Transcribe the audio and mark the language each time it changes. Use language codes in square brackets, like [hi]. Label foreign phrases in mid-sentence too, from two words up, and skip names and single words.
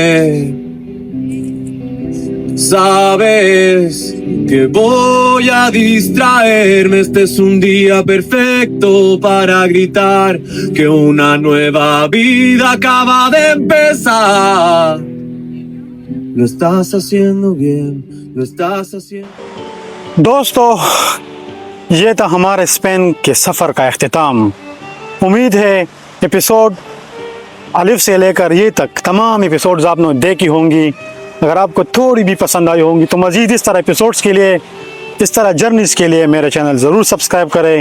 [es] Sabes que voy a distraerme. Este es un día perfecto para gritar que una nueva vida acaba de empezar. Lo estás haciendo bien, lo estás haciendo. [ur] دوستو، یہ تھا ہمارے اسپین کے سفر کا اختتام۔ امید ہے ایپیسوڈ الف سے لے کر یہ تک تمام ایپیسوڈز آپ نے دیکھی ہوں گی۔ اگر آپ کو تھوڑی بھی پسند آئی ہوں گی تو مزید اس طرح ایپیسوڈز کے لیے، اس طرح جرنیز کے لیے میرے چینل ضرور سبسکرائب کریں۔